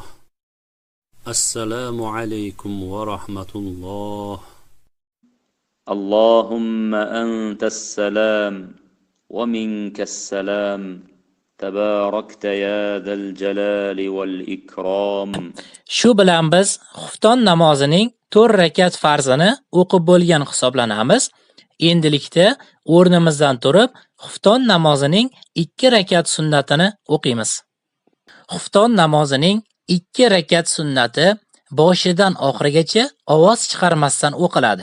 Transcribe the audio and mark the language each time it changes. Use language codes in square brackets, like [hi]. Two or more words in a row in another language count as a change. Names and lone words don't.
[ar] السلام عليكم ورحمة الله. اللهم أنت السلام ومنك السلام تباركت يا ذا الجلال والإكرام. [uz] Shu bilan biz xufton namozining 4 rakat farzini o'qib bo'lgan hisoblanamiz. Endilikda o'rnimizdan turib xufton namozining 2 rakat sunnatini o'qiymiz. Xufton namozining 2 rakat sunnati boshidan oxirigacha ovoz chiqarmasdan o'qiladi.